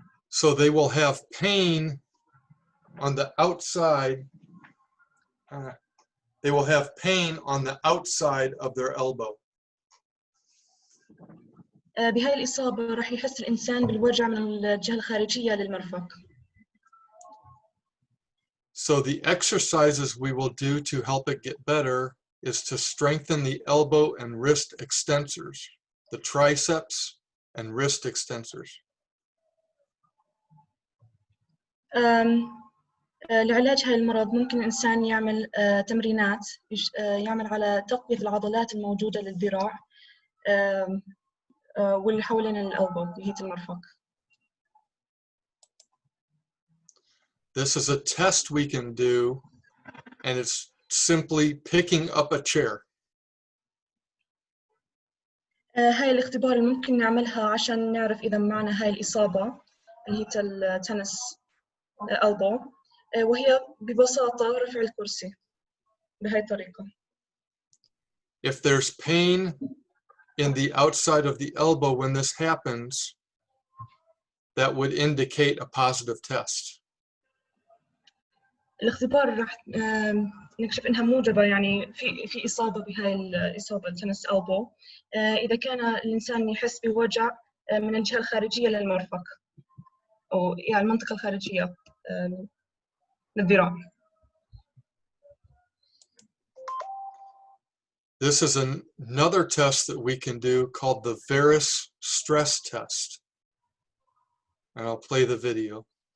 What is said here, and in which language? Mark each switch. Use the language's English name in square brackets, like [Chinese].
[English] So they will have pain on the outside. They will have pain on the outside of their elbow. [Arabic] بهاي الإصابة راح يحس الإنسان بالوجع من الجهة الخارجية للمرفق. [English] So the exercises we will do to help it get better is to strengthen the elbow and wrist extensors, the triceps and wrist extensors. [Arabic] لعلاج هاي المرض ممكن الإنسان يعمل تمرينات يعمل على تقوية العضلات الموجودة للذراع واللي حوالين الألبو اللي هي المرفق. [English] This is a test we can do, and it's simply picking up a chair. [Arabic] هاي الاختبار اللي ممكن نعملها عشان نعرف إذا معنا هاي الإصابة اللي هي التنس ألبو وهي ببساطة رفع الكرسي بهاي الطريقة. [English] If there's pain in the outside of the elbow when this happens, that would indicate a positive test. [Arabic] الاختبار راح نكشف انها موجبه يعني في اصابه بهاي الاصابه التنس ألبو اذا كان الانسان يحس بوجع من الجهه الخارجيه للمرفق او يعني المنطقه الخارجيه للذراع. [English] This is another test that we can do called the varus stress test. And I'll play the video.